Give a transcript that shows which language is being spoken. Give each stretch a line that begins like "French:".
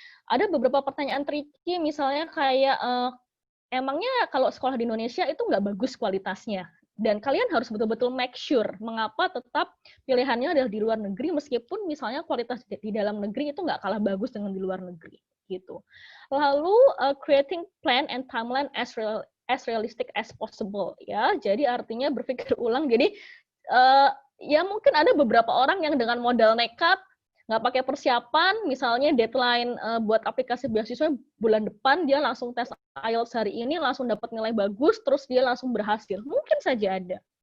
Indonesian: Ada beberapa pertanyaan tricky, misalnya kayak emangnya kalau sekolah di Indonesia itu nggak bagus kualitasnya? Dan kalian harus betul-betul make sure mengapa tetap pilihannya adalah di luar negeri meskipun misalnya kualitas di dalam negeri itu nggak kalah bagus dengan di luar negeri gitu.
English: Lalu creating plan and timeline as realistic as possible ya.
Indonesian: Jadi artinya berpikir ulang. Jadi ya mungkin ada beberapa orang yang dengan modal nekat nggak pakai persiapan, misalnya deadline buat aplikasi beasiswa bulan depan, dia langsung tes IELTS hari ini, langsung dapat nilai bagus, terus dia langsung berhasil. Mungkin saja ada.